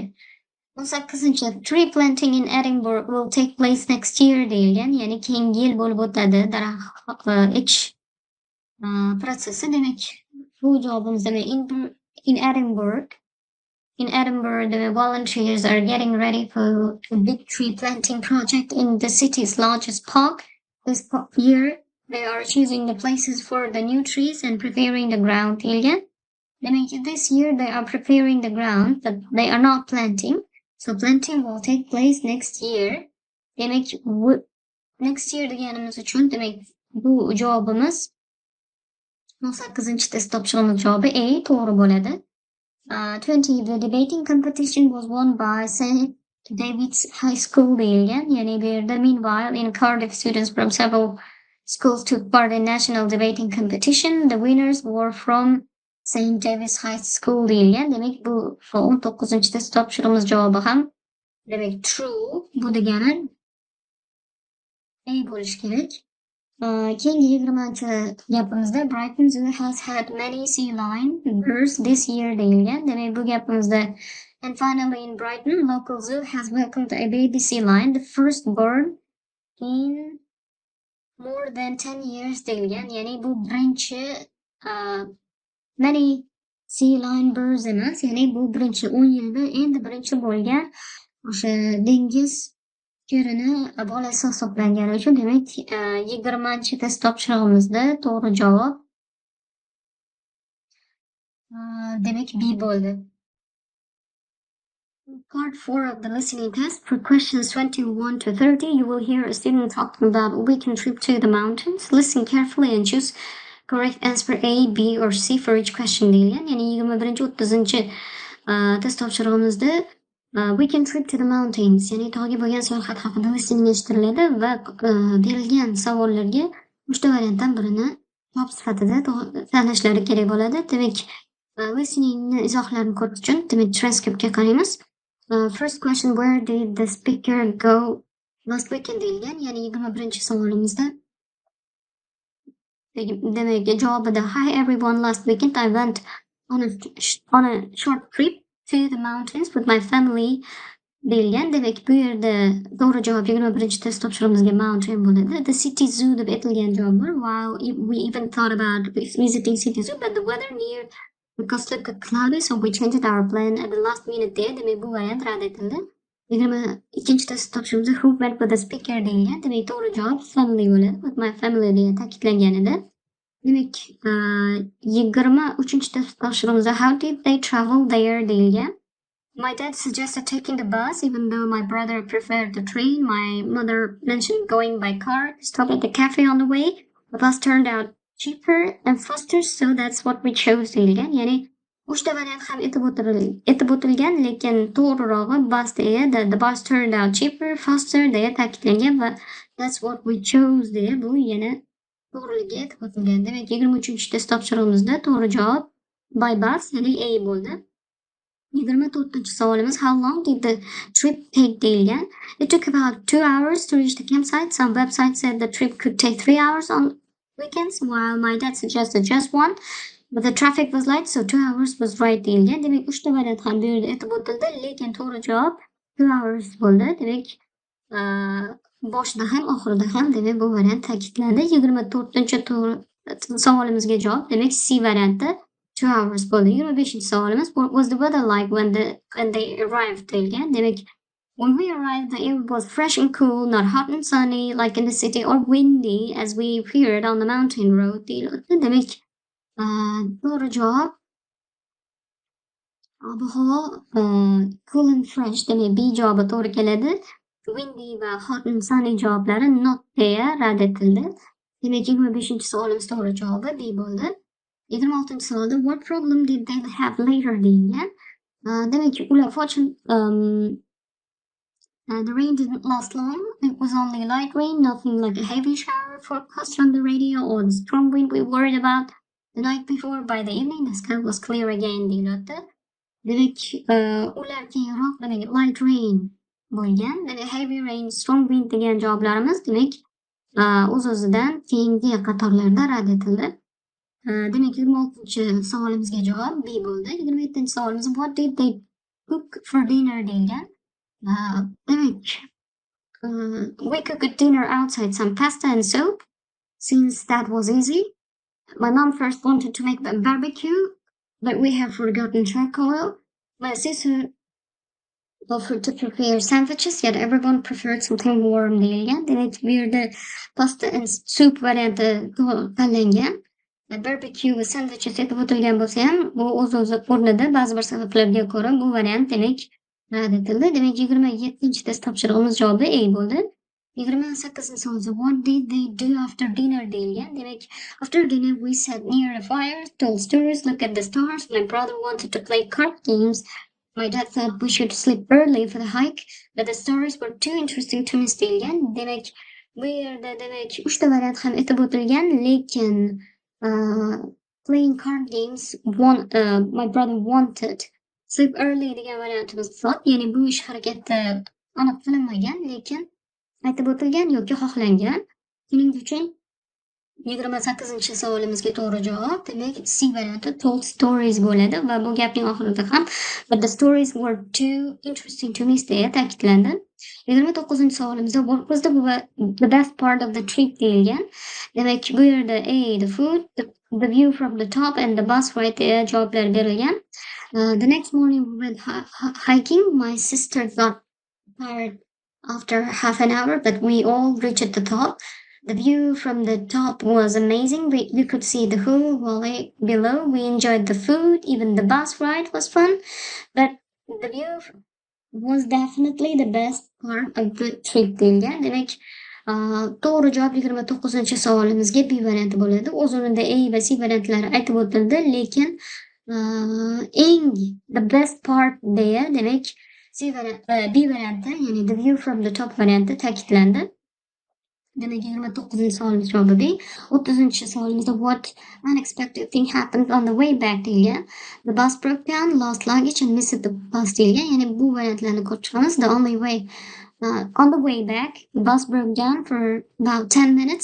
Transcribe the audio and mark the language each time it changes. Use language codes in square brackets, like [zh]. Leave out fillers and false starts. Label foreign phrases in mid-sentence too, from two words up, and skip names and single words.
[uz] 18-chi [en] tree planting in Edinburgh will take place next year [uz] deyilgan, ya'ni keyingi yil bo'lib o'tadi daraxt ekish protsessi. Demak, bu javobimiz demak in Edinburgh. [en] In Edinburgh, the volunteers are getting ready for a big tree planting project in the city's largest park. This year, they are choosing the places for the new trees and preparing the ground deyilgan. [uz] Demak, [en] this year they are preparing the ground, but they are not planting. So planting will take place next year. [uz] Demak, [en] next year [uz] deganimiz uchun demak bu javobimiz 18-test topshirig'imiz javobi A to'g'ri bo'ladi. [en] 20 the debating competition was won by St. David's High School deyilgan. [uz] Ya'ni bu yerda [en] meanwhile in Cardiff students from several schools took part in national debating competition. The winners were from St. David's High School deyilgan. [uz] Demak, bu 19-test topshirig'imiz javobi ham demak true. Bu degani A bo'lish kerak. Keyingi 20-gapimizda [en] Brighton Zoo has had many sea lion births this year deyilgan. [uz] Demak, bu gapimizda [en] and finally in Brighton, local zoo has welcomed a baby sea lion, the first born in more than 10 years deyilgan. [uz] Ya'ni bu birinchi [en] many sea lion births [uz] emas, ya'ni bu birinchi 10 yilda endi birinchi bo'lgan o'sha dengiz kerini bolasi hisoblangani uchun demak 20-chi test topshirig'imizda to'g'ri javob demak B bo'ldi. [en] Part 4 of the listening test. For questions 21 to 30, you will hear a student talking about a weekend trip to the mountains. Listen carefully and choose correct answer A, B or C for each question deyilgan. [uz] Ya'ni 21-30 test topshirig'imizda [en] weekend trip to the mountains, [uz] ya'ni tog'ga bo'lgan sayohat haqida listening eshittiriladi va berilgan savollarga 3 variantdan birini javob sifatida tanlashlari kerak bo'ladi. Demak, listeningni izohlarini ko'rish uchun demak transkriptga qaraymiz. [en] First question, where did the speaker go last weekend deyilgan. [uz] Ya'ni 21-savolimizda demak javobida [en] hi everyone, last weekend I went on a short trip to the mountains with my family deyilgan. [uz] Demak, bu yerda to'g'ri javob 21-test topshirig'imizga mountain bo'ladi. [en] The city zoo [uz] deb aytilgan javob bor. [en] While we even thought about visiting city zoo, but the weather near the coast looked cloudy, so we changed our plan at the last minute there. [uz] Demak, bu variant rad etildi. [en] 22-test topshirig'imizda who went with the speaker deyilgan. [uz] Demak, to'g'ri javob family bo'ladi. [en] With my family [uz] deya ta'kidlangan edi. Demak, 23-test topshirig'imizda [en] how did they travel there deyilgan. My dad suggested taking the bus, even though my brother preferred the train. My mother mentioned going by car. Stopped at the cafe on the way. The bus turned out cheaper and faster, so that's what we chose deyilgan. [uz] Ya'ni uchta variant ham aytib o'tilgan, lekin to'g'rirog'i bus deya, [en] the bus turned out cheaper, faster [uz] deya ta'kidlangan va [en] that's what we chose [uz] deya bu yana to'g'riligi aytib o'tilgan. Demak, 23-test topshirig'imizda to'g'ri javob [en] by bus, [uz] ya'ni A bo'ldi. [en] 24-savolimiz how long did the trip take deyilgan. It took about 2 hours to reach the campsite. Some websites said the trip could take 3 hours on weekends, while my dad suggested just one. But the traffic was light, so 2 hours was right deyilgan. [uz] Demak, 3 variant ham bu yerda aytib o'tildi, lekin to'g'ri javob 2 hours bo'ldi. Demak, boshida ham oxirida ham demak bu variant ta'kidlandi. 24-savolimizga javob demak C varianti 2 hours bo'ldi. [en] 25-savolimiz what was the weather like when they arrived deyilgan. [uz] Demak, [en] when we arrived the air was fresh and cool, not hot and sunny like in the city or windy as we appeared on the mountain road deyiladi. [uz] Demak, to'g'ri javob ob-havo [en] cool and fresh [uz] demak B javobi to'g'ri keladi. Windy va [en] hot and sunny [uz] javoblari not deya rad etildi. Demak, 25-savolimiz to'g'ri javobi B bo'ldi. [en] 26-savolda what problem did they have later deyilgan. [uz] Demak, ular [en] the rain didn't last long. It was only light rain, nothing like a heavy shower forecast on the radio or the strong wind we worried about the night before. By the evening, the sky was clear again deyiladi. [uz] Demak, ular keyinroq demak [en] light rain [uz] bo'lgan. Demak, [en] heavy rain, strong wind [uz] degan javoblarimiz demak o'z-o'zidan keyingi qatorlarda rad etildi. Demak, 26-savolimizga javob B bo'ldi. [en] 27-savolimiz what did they cook for dinner deyilgan. [uz] Demak, [en] we cooked dinner outside, some pasta and soup. Since that was easy, my mom first wanted to make a barbecue, but we have forgotten charcoal. My sister offered to prepare sandwiches, yet everyone preferred something warm deyilgan. [uz] Demak, bu yerda [en] pasta and soup [uz] varianti tanlangan. Barbecue va sandwiches aytib o'tilgan bo'lsa ham, bu o'z-o'zi o'rnida ba'zi bir sabablarga ko'ra bu variant demak rad etildi. Demak, 27-test topshirig'imiz javobi A bo'ldi. [en] 28-savol what did they do after dinner deyilgan. [uz] Demak, [en] after dinner we sat near a fire, told stories, looked at the stars. My brother wanted to play card games. My dad thought we should sleep early for the hike, but the stories were too interesting to miss deyilgan. [uz] Demak, bu yerda demak 3 ta variant ham aytib o'tilgan, lekin [en] playing card games my brother wanted sleep early [uz] degan variantimiz bor. Ya'ni bu ish harakati aniq qilinmagan, lekin aytib o'tilgan yoki xohlangan. Shuning uchun 28-savolimizga to'g'ri javob. Demak, C varianti [en] told stories [uz] bo'ladi va bu gapning oxirida ham [en] but the stories were too interesting to miss [uz] deya ta'kidlandi. [en] 29-savolimizda what was the best part of the trip deyilgan. [uz] Demak, bu yerda [en] A the food, the view from the top and the bus ride [uz] deya javoblar berilgan. [en] The next morning we went hiking. My sister got tired after half an hour, but we all reached the top. The view from the top was amazing. We could see the whole valley below. We enjoyed the food. Even the bus ride was fun. But the view was definitely the best part of the trip deyilgan. [uz] Demak, to'g'ri javob 29-savolimizga B varianti bo'ladi. O'z o'rnida A va C variantlari aytib o'tildi, lekin eng [en] the best part [uz] deya demak B varianti, ya'ni [en] the view from the top [uz] varianti ta'kidlandi. Demak, 29-savolimiz javobi B. [en] 30-savolimizda what unexpected thing happened on the way back deyilgan. The bus broke down, lost luggage and missed the bus deyilgan. [uz] Ya'ni bu variantlarni ko'rib chiqamiz. [en] The only way on the way back, the bus broke down for about 10 minutes.